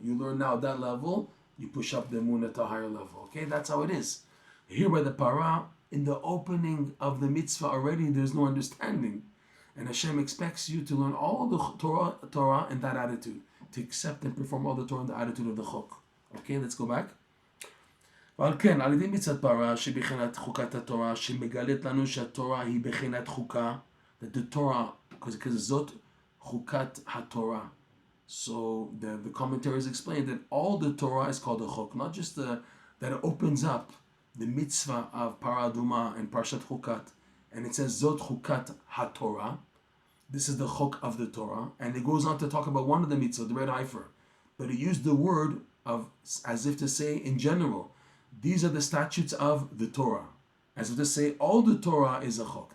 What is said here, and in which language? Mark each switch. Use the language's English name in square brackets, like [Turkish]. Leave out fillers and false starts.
[English] You learn now that level, you push up the emunah to a higher level. Okay, that's how it is. Here by the parah, in the opening of the mitzvah already, there's no understanding. And Hashem expects you to learn all the Torah in that attitude, to accept and perform all the Torah in the attitude of the chok. Okay, let's go back. [Hebrew] ועל כן, על ידי מצוות פרה שבחינת חוקת התורה שמגלית לנו שהתורה היא בחינת חוקה, [English] that the Torah, because [Hebrew] זאת חוקת התורה. [English] So the commentaries explain that all the Torah is called a chok, not just that it opens up the mitzvah of Parah Aduma and Parshat Chukat, and it says Zot Chukat HaTorah. This is the chok of the Torah, and it goes on to talk about one of the mitzvah, the red heifer, but it used the word of as if to say in general, these are the statutes of the Torah, as if to say all the Torah is a chok.